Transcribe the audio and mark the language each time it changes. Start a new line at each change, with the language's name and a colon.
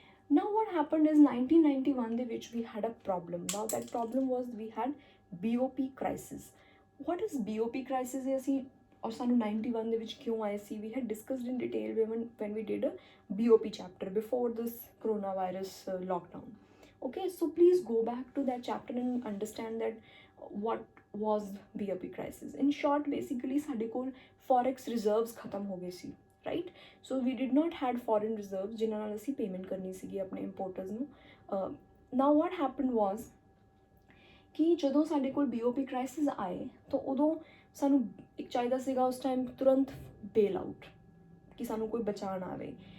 English: now what happened is 1991
Punjabi: ਦੇ ਵਿੱਚ
English: We had a problem. Now that problem was we had BOP crisis. What is BOP crisis
Punjabi: ਇਹ ਅਸੀਂ ਔਰ ਸਾਨੂੰ 91 ਦੇ ਵਿੱਚ ਕਿਉਂ ਆਏ ਸੀ,
English: We had discussed in detail when we did a BOP chapter before this corona virus lockdown. Okay, so please go back to that chapter and understand that what was BOP crisis. In short, basically
Punjabi: ਸਾਡੇ ਕੋਲ forex reserves ਖਤਮ ਹੋ ਗਏ ਸੀ, right?
English: So we did not had foreign reserves
Punjabi: ਜਿਨ੍ਹਾਂ ਨਾਲ ਅਸੀਂ payment ਕਰਨੀ ਸੀਗੀ ਆਪਣੇ ਇੰਪੋਰਟਰਸ ਨੂੰ।
English: now what happened was
Punjabi: ਕਿ ਜਦੋਂ ਸਾਡੇ ਕੋਲ BOP ਕ੍ਰਾਈਸਿਸ ਆਏ ਤਾਂ ਉਦੋਂ ਸਾਨੂੰ ਇੱਕ ਚਾਹੀਦਾ ਸੀਗਾ ਉਸ ਟਾਈਮ ਤੁਰੰਤ ਬੇਲ ਆਊਟ ਕਿ ਸਾਨੂੰ ਕੋਈ ਬਚਾਉਣ ਆਵੇ।